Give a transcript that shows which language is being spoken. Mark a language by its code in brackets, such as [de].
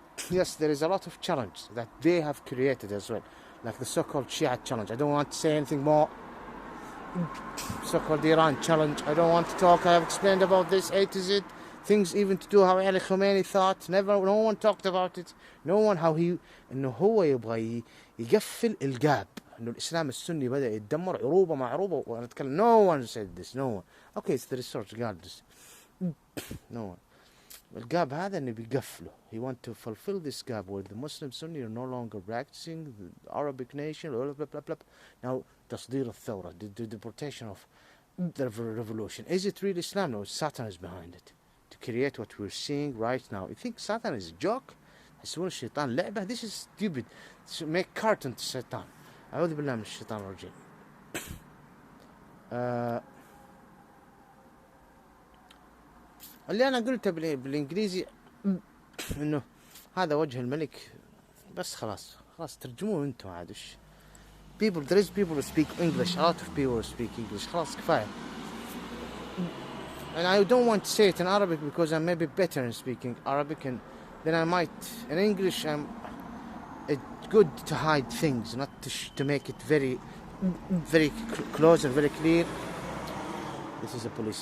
[en] Yes, there is a lot of challenge that they have created as well, like the so-called Shia challenge. I don't want to say anything more. So-called Iran challenge. I don't want to talk. I have explained about this A to Z. Things even to do how Ali Khamenei thought. No one talked about it. [ar] No one how he انه هو يبغى يقفل الجاب. انه الاسلام السني بدأ يتدمر عروبه مع عروبه وانا اتكلم. [en] No one said this. No one. Okay, it's the research regardless. No one. [ar] الجاب هذا انه بيقفله. [en] He want to fulfill this gap where the Muslim Sunni are no longer practicing the Arabic nation. Blah, blah, blah, blah. Now [ar] تصدير الثورة, [en] the deportation of the revolution. Is it really Islam? No, Satan is behind it. To create what we're seeing right now. You think Satan is a joke? [ar] يسوون الشيطان لعبة. [en] This is stupid. To make cartoon to Satan. [ar] أعوذ بالله من الشيطان الرجيم. اللي أنا قلته بالإنجليزي إنه هذا وجه الملك. بس خلاص ترجموه أنتم عاد وش. [en] There is people who speak English. A lot of people who speak English. [ar] خلاص كفاية. [en] And I don't want to say it in Arabic because I'm maybe better in speaking Arabic, and then I might in English. It's good to hide things, not to make it very, very close and very clear. This is the police.